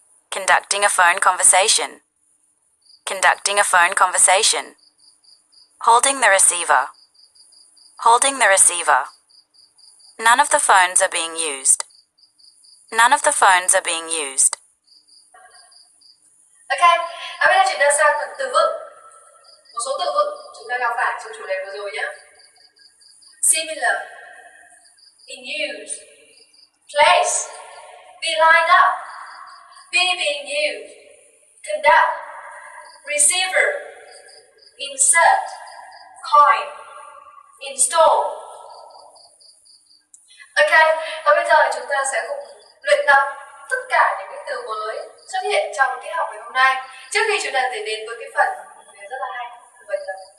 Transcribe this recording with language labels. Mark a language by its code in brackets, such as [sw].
[en] Conducting a phone conversation. Conducting a phone conversation. Holding the receiver. Holding the receiver. None of the phones are being used. None of the phones are being used. [vi] Ok, bây giờ chúng ta sang phần từ vựng. Một số từ vựng chúng ta gặp phải trong chủ đề vừa rồi nhé. [en] Similar, in use, place, be lined up, be being used, conduct, receiver, insert, coin, install. [vi] Ok, và bây giờ chúng ta sẽ cùng luyện tập tất cả những cái từ mới xuất hiện trong tiết học ngày hôm nay. Trước khi chúng ta đến với cái phần rất là hay, bài tập.